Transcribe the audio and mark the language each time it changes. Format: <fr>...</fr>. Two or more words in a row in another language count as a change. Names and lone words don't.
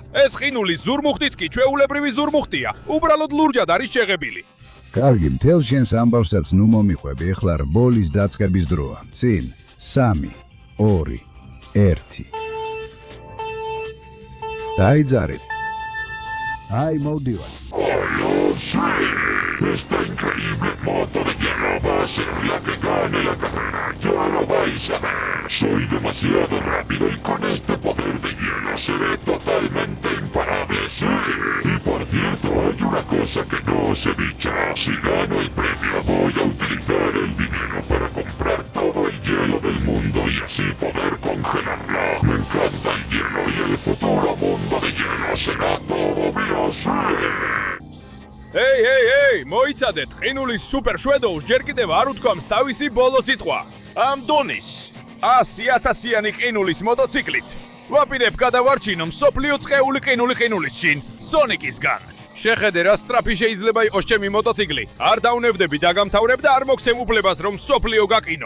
<ka>ეს ყინულის ზურმუხტიც კი ჩვეულებრივი ზურმუხტია. უბრალოდ ლურჯად არის შეღებილი. კარგი, მთელ შენს ამბავსაც ნუ მომიყვები, ეხლა რბოლის დაწყების დროა. წინ 3, 2, 1. დაიძარეთ. აი, მოვდივარ.</ka> <es>Esta increíble moto de hielo va a ser la que gane la carrera. Ya lo vais a ver. Soy demasiado rápido y con este poder de hielo seré totalmente imparable. Sí. Y por cierto, hay una cosa que no os he dicho. Si gano el premio, voy a utilizar el dinero para comprar todo el hielo del mundo y así poder congelarlo. Me encanta el hielo y el futuro mundo de hielo será todo mío. Sí.</es> <ka>Hey, მოიცადეთ, ყინულის სუპერ შვედოუს ჯერ კიდევ არ უთქვამს თავისი ბოლო სიტყვა. ამ დონის 100,000-იანი ყინულის მოტოციკლით ვაპირებ გადავარჩინო მსოფლიო წყეული ყინულის შინ, სონიკისგან. შეხედე რა სტრაფი შეიძლება იყოს ჩემი მოტოციკლი. არ დავნებდები დაგამთავრებ და არ მოგცემ უფლებას რომ მსოფლიო გაკინო.</ka>